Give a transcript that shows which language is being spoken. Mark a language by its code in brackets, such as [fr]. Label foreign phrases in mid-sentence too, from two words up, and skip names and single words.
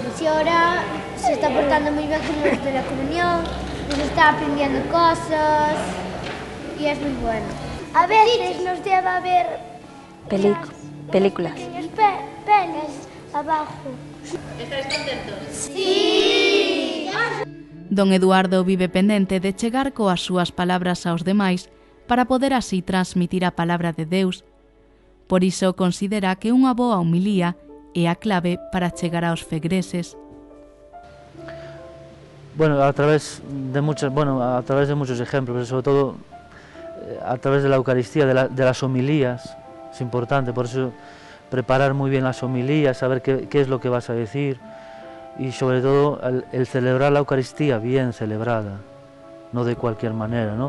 [es] Y ahora se está portando muy bien con los de la comunión, nos está aprendiendo cosas, y es muy bueno. A veces nos lleva a ver películas. Pelis abajo. ¿Estáis contentos? Sí. [gl] Don Eduardo vive pendente de chegar coas súas palabras aos demais para poder así transmitir a palabra de Deus. Por iso considera que unha boa homilía é a clave para chegar aos fegreses. [es] Bueno, a través de muchos ejemplos, pero sobre todo a través de la Eucaristía, de las homilías, es importante, por eso preparar muy bien las homilías, saber qué es lo que vas a decir, y sobre todo el celebrar la Eucaristía bien celebrada, no de cualquier manera, ¿no?